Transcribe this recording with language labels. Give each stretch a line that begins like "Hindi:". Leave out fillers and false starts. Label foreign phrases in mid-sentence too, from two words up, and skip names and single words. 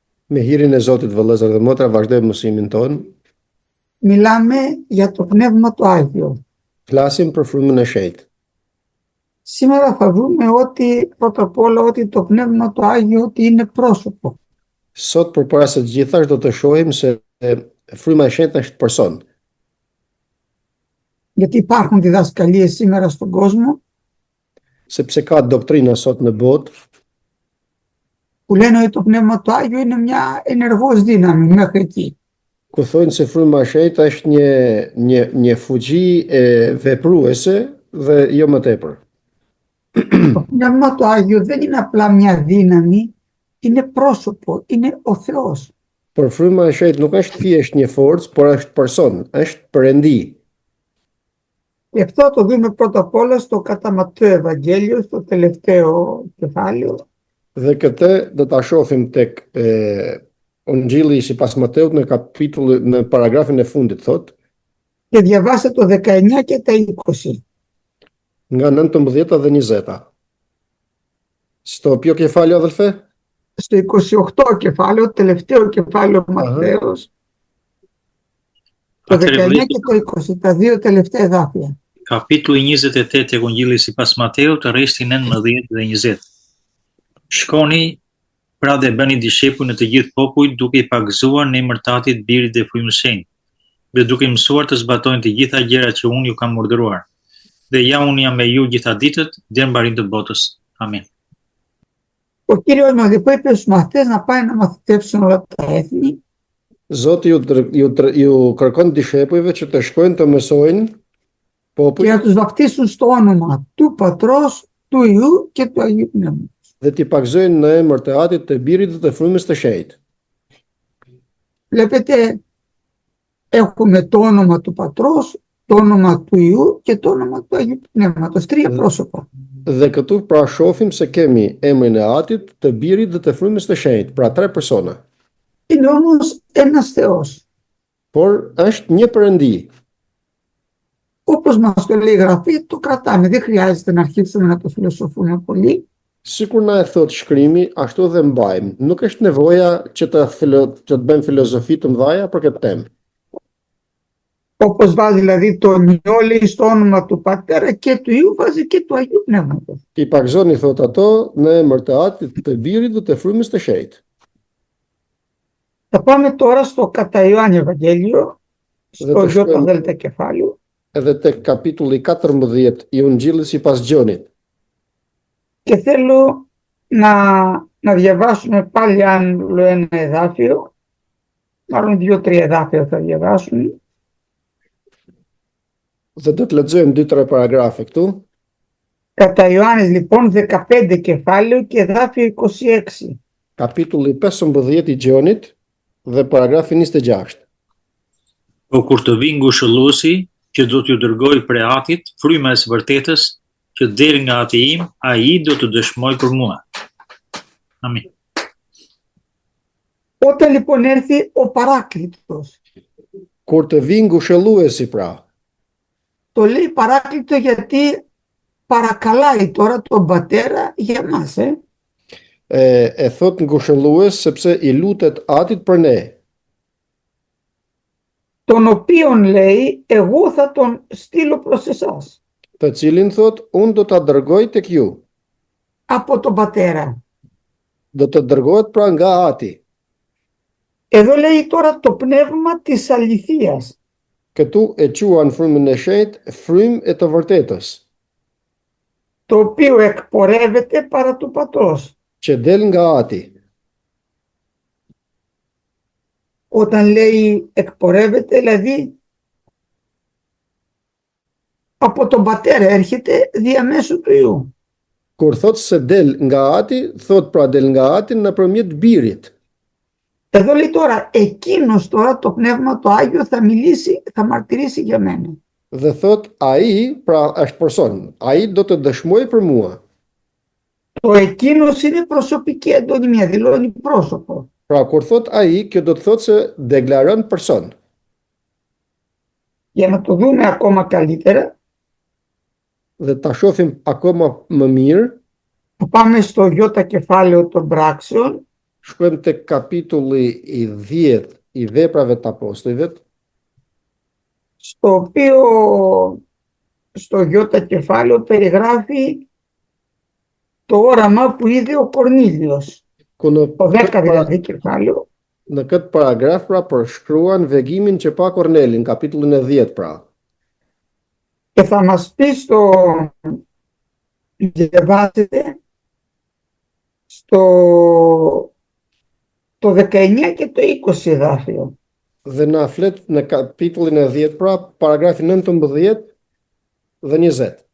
Albanian: Me hirin e Zotit, vëllezër dhe motra, vazhdojmë mësimin ton.
Greek: Μιλάμε για το Πνεύμα το Άγιο.
Albanian: Flasim për frymën e shenjtë.
Greek: Σήμερα θα δούμε ότι πρώτα απ' όλα ότι το Πνεύμα το Άγιο ότι είναι πρόσωπο.
Albanian: Sot përpara së gjithash do të shohim se fryma e shenjtë është person.
Greek: Γιατί υπάρχουν διδασκαλίες σήμερα στον κόσμο
Albanian: Sepse ka doktrina sot në botë
Greek: που λένε ότι το Πνεύμα το Άγιο είναι μια ενεργός δύναμη μέχρι εκεί.
Albanian: ku thonë se fryma e shenjtë është një fuqi vepruese dhe jo më tepër.
Greek: Το Πνεύμα το Άγιο δεν είναι απλά μια δύναμη, είναι πρόσωπο, είναι ο Θεός.
Albanian: Por fryma e shenjtë nuk është thjesht një forcë, por është person, është perëndi.
Greek: Γι' αυτό το δούμε πρώτα απ' όλα στο κατά Ματθαίου Ευαγγέλιο, στο τελευταίο κεφάλαιο.
Albanian: Dhe këtë do ta shohim tek Ungjilli sipas Mateut në paragrafin e fundit thotë,
Greek: Και διαβάστε το 19 και τα 20.
Albanian: nga 19 dhe 20.
Greek: Στο ποιο κεφάλαιο, αδελφέ? Στο 28 κεφάλαιο, τελευταίο κεφάλαιο Ματθαίος, το 19 και το 20, τα δύο τελευταία εδάφια.
Albanian: Kapitulli 28 e Evangjelit sipas Mateut, rresti 19 dhe 20. Shkoni pra dhe bëni dishepuj në të gjithë popujt, duke i pagëzuar në emër të Atit, Birit dhe Frymës së Shenjtë, dhe duke i mësuar të zbatojnë të gjitha gjërat që unë ju kam urdhëruar. Dhe ja unë jam me ju gjitha ditët deri në mbarim të botës. Amen.
Greek: Ο Κύριος μας λοιπόν είπε στους μαθητές να πάνε να μαθητεύσουν όλα τα έθνη.
Albanian: Zoti ju kërkon dishepujve që të shkojnë të mësojnë
Greek: Και
Albanian: popujt
Greek: να τους βαπτίσουν στο όνομα του Πατρός, του Υιού και του Αγίου Πνεύματος.
Albanian: dhe t'i pagëzojnë në emër të Atit, të Birit dhe të Frymës së Shenjtë.
Greek: Βλέπετε, έχουμε το όνομα του Πατρός, το όνομα του Υιού και το όνομα του Αγίου Πνεύματος. Τρία πρόσωπα.
Albanian: Dhe këtu pra shohim se kemi emrin e Atit, të Birit dhe të Frymës së Shenjtë, pra 3 persona.
Greek: Είναι όμως ένας Θεός.
Albanian: Por është një perëndi.
Greek: Όπως μας το λέει η Γραφή, το κρατάμε. Δεν χρειάζεται να αρχίσουμε να το φιλοσοφούμε πολύ.
Albanian: Sikur na e thot shkrimi, ashtu dhe mbajmë. Nuk është nevoja që të bëjmë filozofi të mëdha për këtë temë.
Greek: Όπως βάζει δηλαδή το νιόλι στο όνομα του Πατέρα και του Υιού, βάζει και του Αγίου Πνεύματος.
Albanian: I pagëzoni thot ato në emër të Atit, të Birit dhe të Frymës së Shenjtë.
Greek: Θα πάμε τώρα στο κατά Ιωάννη Ευαγγέλιο, στο Ι δέλτα κεφάλαιο.
Albanian: Edhe tek kapitulli 14 i Ungjillit sipas Gjonit.
Greek: Και θέλω να διαβάσουμε πάλι άλλο ένα εδάφιο, μάλλον 2-3 εδάφια θα διαβάσουμε.
Albanian: Dhe do të lexojmë 2-3 paragrafe këtu.
Greek: Κατά Ιωάννης λοιπόν 15 κεφάλαιο και εδάφιο 26.
Albanian: Kapitulli 15 i Gjonit dhe paragrafi 26. Po kur të vinë ngushëlluesi, që do t'ju dërgoj prej Atit, fryma e së vërtetës, që del nga Ati im, ai do të dëshmoj për mua. Amin.
Greek: Όταν λοιπόν έρθει ο Παράκλητος,
Albanian: Kur të vinë ngushëlluesi pra,
Greek: το λέει Παράκλητο γιατί παρακαλάει τώρα τον Πατέρα για μας.
Albanian: e thot ngushëllues sepse i lutet Atit për ne,
Greek: Τον οποίον λέει εγώ θα τον στείλω προς εσάς.
Albanian: të cilin thot unë do ta dërgoj tek ju.
Greek: Από τον Πατέρα.
Albanian: Do të dërgohet pra nga Ati.
Greek: Εδώ λέει τώρα το πνεύμα της αληθείας.
Albanian: Këtu e quan frymën e shenjtë frymë e të vërtetës,
Greek: Το οποίο εκπορεύεται παρά του Πατρός.
Albanian: që del nga Ati.
Greek: Όταν λέει εκπορεύεται, δηλαδή από τον Πατέρα έρχεται διαμέσου του Υιού.
Albanian: Kur thot se del nga Ati, thot pra del nga Ati nëpërmjet Birit.
Greek: Εδώ λέει τώρα, εκείνος τώρα το Πνεύμα το Άγιο θα μιλήσει, θα μαρτυρήσει για μένα.
Albanian: Dhe thot ai, pra është person, ai do të dëshmoj për mua.
Greek: Το εκείνος είναι προσωπική αντωνυμία, δηλώνει πρόσωπο.
Albanian: Pra kur thot ai, kjo do të thot se deklaron person.
Greek: Για να το δούμε ακόμα καλύτερα,
Albanian: Dhe ta shohim akoma më mirë,
Greek: θα πάμε στο Ι κεφάλαιο των πράξεων
Albanian: Shkojmë tek kapitulli i 10 i Veprave të Apostujve,
Greek: στο οποίο στο γιώτα κεφάλαιο περιγράφει το όραμα που είδε ο Κορνήλιος.
Albanian: ku
Greek: Το 10 δηλαδή κεφάλαιο,
Albanian: në këtë paragraf pra përshkruan vegimin që pa Kornelin, kapitullin e 10 pra.
Greek: και θα μας πει διαβάζετε το 19 και το 20 εδάφιο.
Albanian: Dhe na flet në kapitullin e 10 pra, paragrafi 19 dhe 20.